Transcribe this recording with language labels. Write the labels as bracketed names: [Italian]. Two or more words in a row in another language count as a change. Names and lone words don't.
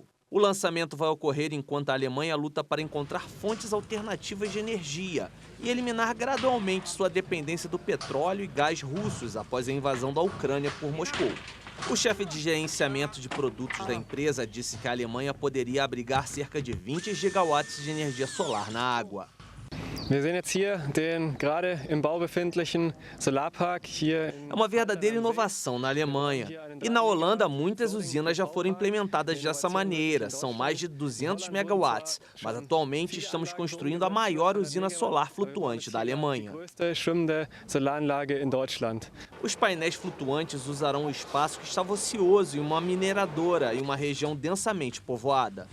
[Portuguese] O lançamento vai ocorrer enquanto a Alemanha luta para encontrar fontes alternativas de energia e eliminar gradualmente sua dependência do petróleo e gás russos após a invasão da Ucrânia por Moscou. O chefe de gerenciamento de produtos da empresa disse que a Alemanha poderia abrigar cerca de 20 gigawatts de energia solar na água. [German] Wir sehen jetzt hier den gerade im Bau befindlichen Solarpark hier. [Portuguese] É uma verdadeira inovação na Alemanha. E na Holanda, muitas usinas já foram implementadas dessa maneira. São mais de 200 megawatts. Mas atualmente estamos construindo a maior usina solar flutuante da Alemanha. Os painéis flutuantes usarão um espaço que estava ocioso em uma mineradora e uma região densamente povoada.